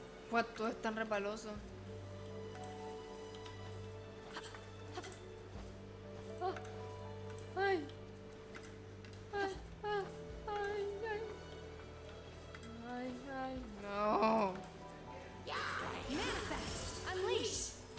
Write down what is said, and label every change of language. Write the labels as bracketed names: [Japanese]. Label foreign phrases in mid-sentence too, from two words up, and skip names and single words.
[Spanish] Pues todo es tan resbaloso. Ah, ay. Ay, ay, ay, ay. Ay, ay, no. [English] Manifest! Unleash!